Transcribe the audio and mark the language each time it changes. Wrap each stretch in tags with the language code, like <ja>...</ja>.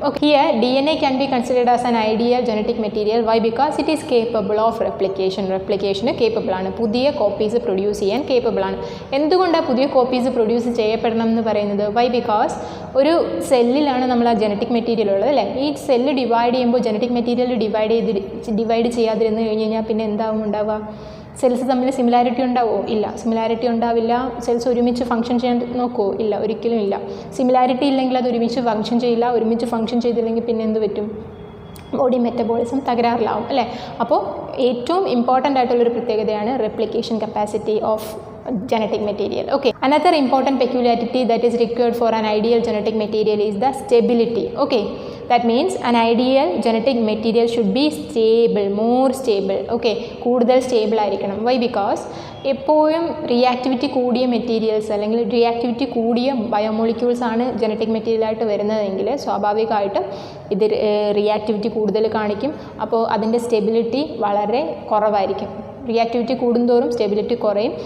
<en>Okay, here DNA can be considered as an ideal genetic material. Why? Because it is capable of replication.</en> <ml>റെപ്ലിക്കേഷന് capable ആണ്, പുതിയ copies produce ചെയ്യാൻ capable ആണ്. എന്തുകൊണ്ടാണ് പുതിയ copies produce ചെയ്യപ്പെടണം എന്ന് പറയുന്നത്?</ml> <en>Why? Because</en> <ml>ഒരു സെല്ലിലാണ് നമ്മൾ ആ ജനറ്റിക് മെറ്റീരിയൽ ഉള്ളത് അല്ലേ? ഈ സെല്ല് ഡിവൈഡ് ചെയ്യുമ്പോൾ ജനറ്റിക് മെറ്റീരിയൽ ഡിവൈഡ് ചെയ്യാതിരുന്ന് കഴിഞ്ഞ് കഴിഞ്ഞാൽ പിന്നെ എന്താവും ഉണ്ടാവുക? സെൽസ് തമ്മിൽ സിമിലാരിറ്റി ഉണ്ടാവുമോ? ഇല്ല, സിമിലാരിറ്റി ഉണ്ടാവില്ല. സെൽസ് ഒരുമിച്ച് ഫംഗ്ഷൻ ചെയ്യാൻ നോക്കുമോ? ഇല്ല, ഒരിക്കലും ഇല്ല. സിമിലാരിറ്റി ഇല്ലെങ്കിൽ അത് ഒരുമിച്ച് ഫംഗ്ഷൻ ചെയ്യില്ല. ഒരുമിച്ച് ഫംഗ്ഷൻ ചെയ്തില്ലെങ്കിൽ പിന്നെ എന്ത് പറ്റും? ബോഡി മെറ്റബോളിസം തകരാറിലാവും അല്ലേ? അപ്പോൾ ഏറ്റവും ഇമ്പോർട്ടൻ്റ് ആയിട്ടുള്ളൊരു പ്രത്യേകതയാണ് replication capacity of genetic material.</ml> <en>Okay, another important peculiarity that is required for an ideal genetic material is the stability. Okay, that means an ideal genetic material should be stable, more stable.</en> <ml>Okay, കൂടുതൽ stable ആയിരിക്കണം.</ml> <en>Why? Because</en> <ml>എപ്പോഴും reactivity കൂടിയ materials അല്ലെങ്കിൽ reactivity കൂടിയ biomolecules ആണ് genetic മെറ്റീരിയലായിട്ട് വരുന്നതെങ്കിൽ സ്വാഭാവികമായിട്ടും ഇത് റിയാക്ടിവിറ്റി കൂടുതൽ കാണിക്കും. അപ്പോൾ അതിൻ്റെ സ്റ്റെബിലിറ്റി വളരെ കുറവായിരിക്കും. റിയാക്ടിവിറ്റി കൂടുന്തോറും സ്റ്റെബിലിറ്റി കുറയും.</ml>